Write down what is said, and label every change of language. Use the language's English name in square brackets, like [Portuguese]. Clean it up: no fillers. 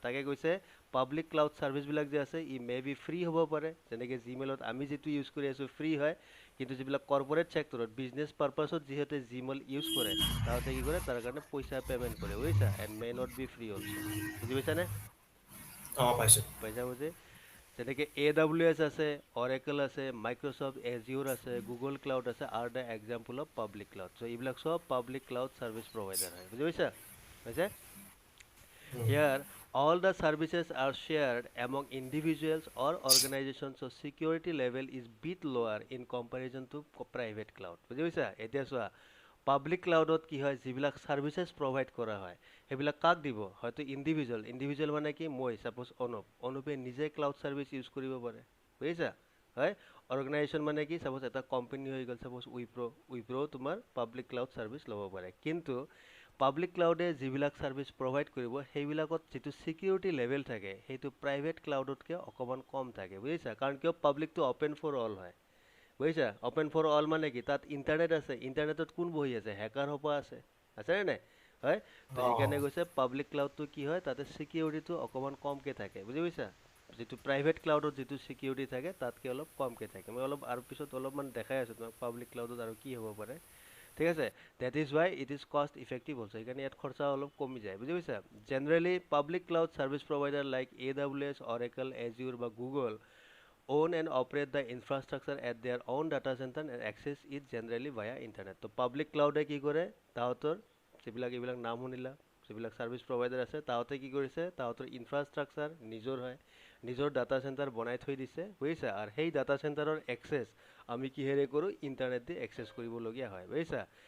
[Assamese] তাকে কৈছে public cloud ছাৰ্ভিচবিলাক যে আছে ই মে বি ফ্ৰী হ'ব পাৰে, যেনেকৈ জিমেইলত আমি যিটো ইউজ কৰি আছোঁ ফ্ৰী হয়, কিন্তু যিবিলাক কৰ্পৰেট ছেক্টৰত বিজনেছ পাৰপাছত যিহেতু জিমেইল ইউজ কৰে তাহাঁতে কি কৰে তাৰ কাৰণে পইচা পে'মেণ্ট কৰে, বুজিছা, [English] And may not be free also'. [Assamese] বুজি পাইছানে? পাইছোঁ। পইচা বুজি যেনেকৈ AWS আছে, অৰেকল আছে, মাইক্ৰ'ছফ্ট এজিউৰ আছে, গুগল ক্লাউড আছে, [English] Are the example of public cloud. [Assamese] চ' এইবিলাক চব পাব্লিক ক্লাউড ছাৰ্ভিচ প্ৰভাইডাৰ হয়, বুজি পাইছা? [English] হৈছে Here, all the services are shared among individuals or organizations, so security level is bit lower in comparison to private cloud. [Assamese] বুজি পাইছা? এতিয়া চোৱা, পাব্লিক ক্লাউডত কি হয়, যিবিলাক ছাৰ্ভিচেছ প্ৰভাইড কৰা হয় সেইবিলাক কাক দিব? হয়তো ইণ্ডিভিজুৱেল মানে কি, মই ছাপ'জ অনুপে নিজে ক্লাউড ছাৰ্ভিচ ইউজ কৰিব পাৰে, বুজিছা? হয়। অৰ্গেনাইজেশ্যন মানে কি, ছাপ'জ এটা কোম্পানী হৈ গ'ল, ছাপ'জ উইপ্ৰ তোমাৰ পাব্লিক ক্লাউড ছাৰ্ভিচ ল'ব পাৰে। কিন্তু পাব্লিক ক্লাউডে যিবিলাক ছাৰ্ভিচ প্ৰভাইড কৰিব সেইবিলাকত যিটো ছিকিউৰিটি লেভেল থাকে সেইটো প্ৰাইভেট ক্লাউডতকৈ অকণমান কম থাকে, বুজিছা? কাৰণ কিয়, পাব্লিকটো অ'পেন ফৰ অল হয়, বুজিছা? অ'পেন ফৰ অল মানে কি, তাত ইণ্টাৰনেট আছে, ইণ্টাৰনেটত কোন বহি আছে, হেকাৰ সোপা আছেনে নাই? হয়। তো সেইকাৰণে কৈছে পাব্লিক ক্লাউডটো কি হয়, তাতে ছিকিউৰিটিটো অকণমান কমকৈ থাকে, বুজি পাইছা? যিটো প্ৰাইভেট ক্লাউডত যিটো ছিকিউৰিটি থাকে তাতকৈ অলপ কমকৈ থাকে। মই আৰু পিছত অলপমান দেখাই আছোঁ তোমাক পাব্লিক ক্লাউডত আৰু কি হ'ব পাৰে, ঠিক আছে? [English] that is why it is cost effective also', [Assamese] সেইকাৰণে ইয়াত খৰচা অলপ কমি যায়, বুজি পাইছা? [English] generally public cloud service provider like AWS, Oracle, Azure [Assamese] বা [English] Google own and operate the infrastructure at their own data center and access it generally via internet. [Assamese] তো পাব্লিক ক্লাউডে কি কৰে, তাহাঁতৰ এইবিলাক নাম শুনিলা, যিবিলাক ছাৰ্ভিচ প্ৰভাইডাৰ আছে তাহাঁতে কি কৰিছে, তাহাঁতৰ ইনফ্ৰাষ্ট্ৰাকচাৰ নিজৰ হয়, নিজৰ ডাটা চেণ্টাৰ বনাই থৈ দিছে, বুজিছা? আৰু সেই ডাটা চেণ্টাৰৰ এক্সেছ আমি কিহেৰে কৰোঁ, ইণ্টাৰনেট দি এক্সেছ কৰিবলগীয়া হয়, বুজিছা?